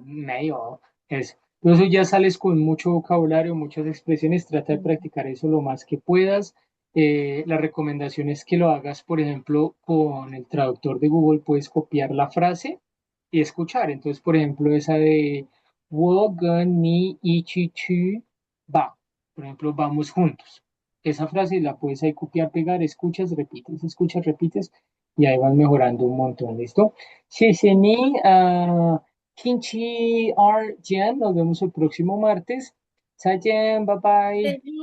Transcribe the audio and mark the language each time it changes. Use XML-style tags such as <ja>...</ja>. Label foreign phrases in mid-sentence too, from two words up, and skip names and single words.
<zh>没有 eso.</zh> <es>Entonces ya sales con mucho vocabulario, muchas expresiones, trata de practicar eso lo más que puedas. La recomendación es que lo hagas, por ejemplo, con el traductor de Google, puedes copiar la frase y escuchar. Entonces, por ejemplo, esa de</es> <zh>我跟你一起去吧,</zh> <es>por ejemplo, vamos juntos. Esa frase la puedes ahí copiar, pegar, escuchas, repites y ahí vas mejorando un montón. ¿Listo?</es> <zh>谢谢你, 星期二. Jan,</zh> <es>nos vemos el próximo martes.</es> <zh>再见,</zh> <en>bye bye.</en>